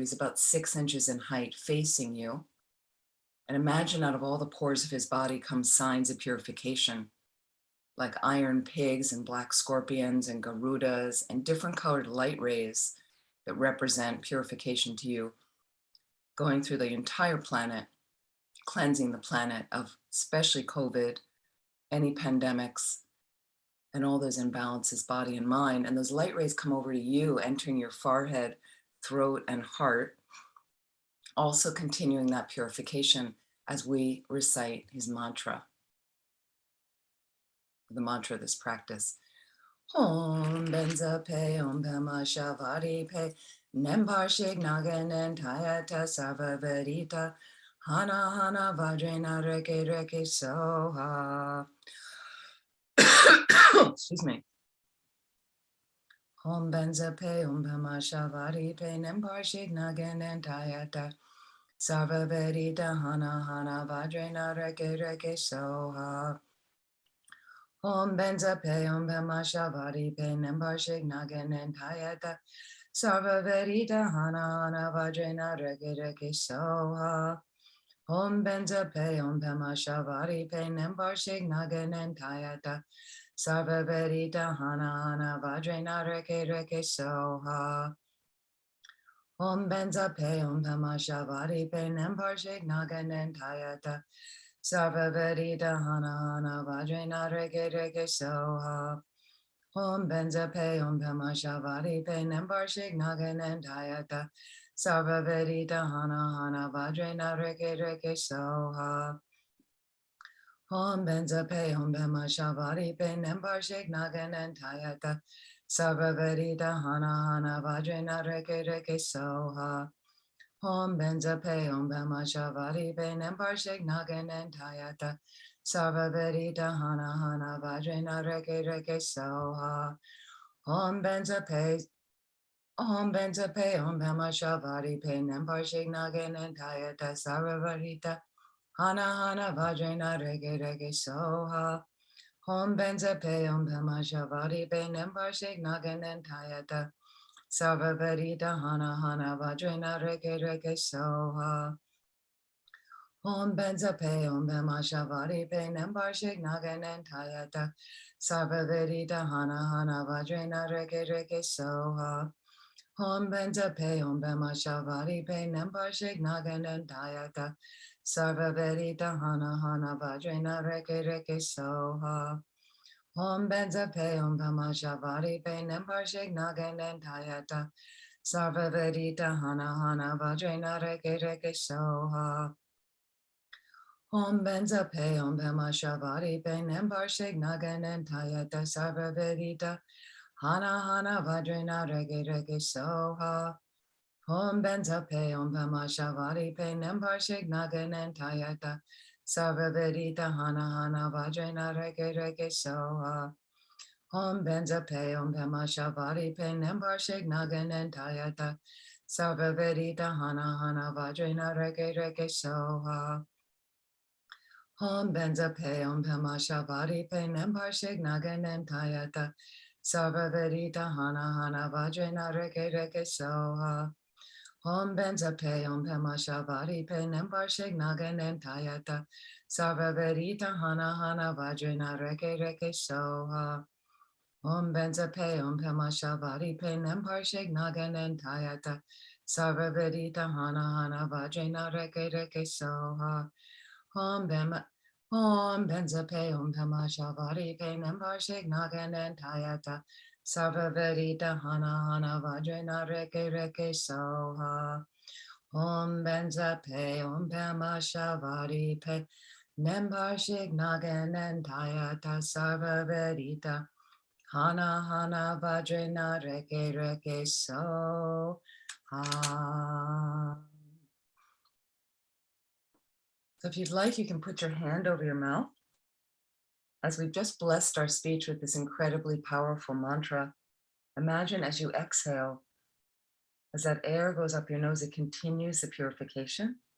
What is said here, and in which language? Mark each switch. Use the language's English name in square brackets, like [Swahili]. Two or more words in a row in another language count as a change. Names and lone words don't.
[English] He's about 6 inches in height, facing you. And imagine out of all the pores of his body come signs of purification, like iron pigs and black scorpions and garudas and different colored light rays that represent purification to you, going through the entire planet, cleansing the planet of especially COVID, any pandemics, and all those imbalances, body and mind. And those light rays come over to you, entering your forehead, throat, and heart, also continuing that purification as we recite his mantra, the mantra of this practice. [Sanskrit] Om benza pe, om pema shavari pe, nemparshik naganen tayata sarvavarita, hana hana vajrena reke reke soha. [English] Excuse me. [Sanskrit] Om benza pe, om pema shavari pe, nemparshik naganen tayata sarvavarita, hana hana vajrena reke reke soha. Om benza pe, om pema shavari pe, nemparshik naganen tayata sarva verita, hana hana vajrena reke reke soha. Om benza pe, om pema shavari pe, nemparshik naganen tayata sarva verita, hana hana vajrena reke reke soha. Om benza pe, om pema shavari pe, nemparshik naganen tayata sarva verita, hana hana vajrena reke reke soha. Om benza pe, om pema shavari pe, nemparshik naganen tayata sarva verita, hana hana vajrena reke reke soha. Om benza pe, om pema shavari pe, nemparshik naganen tayata sarva verita, hana hana vajrena reke reke soha. Om benza pe, om pema shavari pe, nemparshik naganen tayata sarva verita, hana hana vajrena reke reke soha. Om benza pe, om pema shavari pe, nemparshik naganen tayata sarva verita, hana hana vajrena reke reke soha. Om benza pe, om pema shavari pe, nemparshik naganen tayata sarva verita, hana hana vajrena reke reke soha. Om benza pe, om pema shavari pe, nemparshik naganen tayata sarva verita, hana hana vajrena reke reke soha. Om benza pe, om pema shavari pe, nemparshik naganen tayata sarva verita, hana hana vajrena reke reke soha. Om benza pe, om pema shavari pe, nemparshik naganen tayata sarva verita, hana hana vajrena reke reke soha. Om benza pe, om pema shavari pe, nemparshik naganen tayata sarva verita, hana hana vajrena reke reke soha. Om benza pe om pama shavari pe nempar shik naganan tayata. Sarva vedita hana hana vajrena reke reke soha. Om benza pe om pama shavari pe nempar shik naganan tayata. Sarva vedita hana hana vajrena reke reke soha. Om benza pe om pama shavari pe nempar shik naganan tayata. Sarva vedita hana hana vajrena reke reke soha. Om benza pe om pema shavari pe nempar shik naganan tayata. Sarva vedita hana hana vajrena reke reke soha. Om benza pe om pema shavari pe nempar shik naganan tayata. Sarva vedita hana hana vajrena reke reke soha. Om benza pe om pema shavari pe nempar shik naganan tayata. Sarva vedita hana hana vajrena reke reke soha. Om benza pe om pema shavari pe nempar shik naganan tayata. Sarva vedita hana hana vajrena reke reke soha. [English] So if you'd like, you can put your hand over your mouth. As we've just blessed our speech with this incredibly powerful mantra, imagine as you exhale, as that air goes up your nose, it continues the purification.